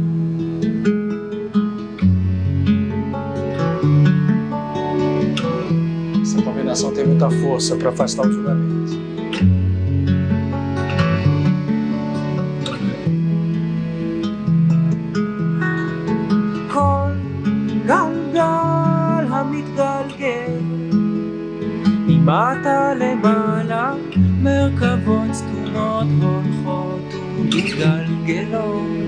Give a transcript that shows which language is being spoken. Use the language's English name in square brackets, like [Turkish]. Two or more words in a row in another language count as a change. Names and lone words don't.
[Portuguese] Essa combinação tem muita força para afastar o julgamento. [Hebrew] כל גלגל המתגלגל ממטה למעלה מרכבות סתומות הולכות ומתגלגלות